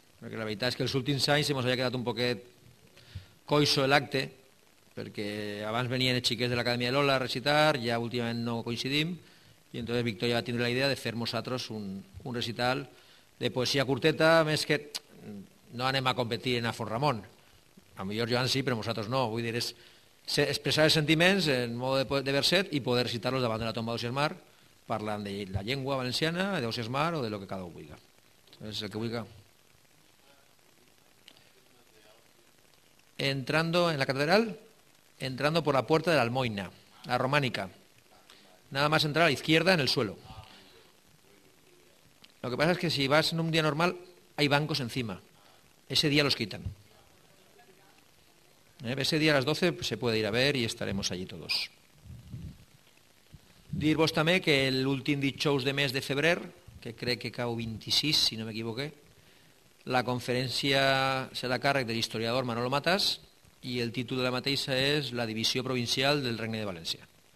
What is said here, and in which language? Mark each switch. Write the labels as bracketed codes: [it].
[ca] Perquè la veritat és que els últims anys ens havia quedat un poquet coixo l'acte, perquè abans venien els xiquets de l'Acadèmia de Lola a recitar, ja últimament no coincidim, i entonces Victòria va tindre la idea de fer nosaltres un recital de poesia curteta, més que no anem a competir en a Font Ramon. A millor Joan sí, però nosaltres no. Vull dir, és expressar els sentiments en mode de verset i poder recitar-los davant de la tomba d'Ausiàs Marc, parlant de la llengua valenciana, d'Ausiàs Marc o de lo que cada un vulgui. És el que vulgui. [es] Entrando en la catedral, entrando por la puerta de la Almoina, la románica. Nada más entrar a la izquierda en el suelo. Lo que pasa es que si vas en un día normal, hay bancos encima. Ese día los quitan. Ese día a las 12 se puede ir a ver y estaremos allí todos. [ca] Dir-vos també que l'últim dijous de mes de febrer, que crec que cau 26, si no m'equivoqué, la conferència serà a càrrec de l'historiador Manolo Matas i el títol de la mateixa és La divisió provincial del Regne de València.